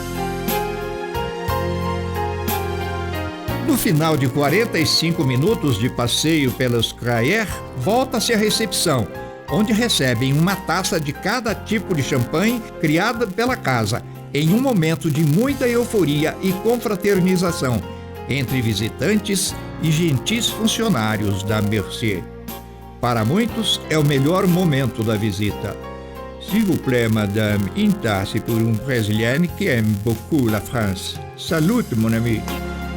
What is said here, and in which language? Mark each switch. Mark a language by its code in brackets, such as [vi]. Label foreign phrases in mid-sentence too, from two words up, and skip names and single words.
[pt] No final de 45 minutos de passeio pelos crayères, volta-se à recepção, onde recebem uma taça de cada tipo de champanhe criada pela casa, em um momento de muita euforia e confraternização entre visitantes e gentis funcionários da Mercier. Para muitos, é o melhor momento da visita. [fr] S'il vous plaît, madame, une tasse pour une Brésilienne qui aime beaucoup la France. Salut, mon ami.